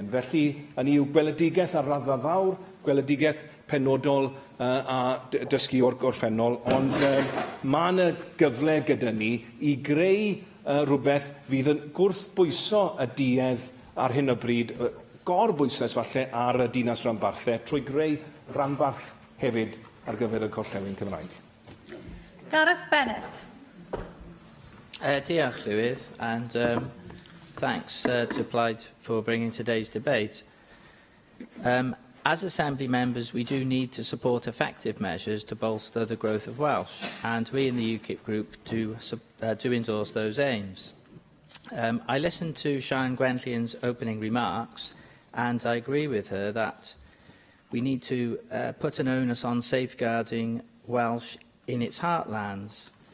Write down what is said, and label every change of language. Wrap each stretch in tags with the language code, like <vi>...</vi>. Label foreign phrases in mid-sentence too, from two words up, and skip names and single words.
<cy>Felly, yn i'w gweledigaeth ar raddfa fawr, gweledigaeth penodol a dysgu o'r gorffennol, ond mae yna gyfle gyda ni i greu rhywbeth fydd yn gwrthbwyso y duedd ar hyn o bryd, gorbwyslais falle ar y dinas ranbarthau, trwy greu ranbarth hefyd ar gyfer y gorllewin Cymraeg. Gareth Bennett. Diolch, Llywydd,</cy> <en>and thanks to Plaid for bringing today's debate. As Assembly members, we do need to support effective measures to bolster the growth of Welsh, and we in the UKIP group do endorse those aims. I listened to Sian Gwenllian's opening remarks, and I agree with her that we need to put an onus on safeguarding Welsh in its heartlands.</en>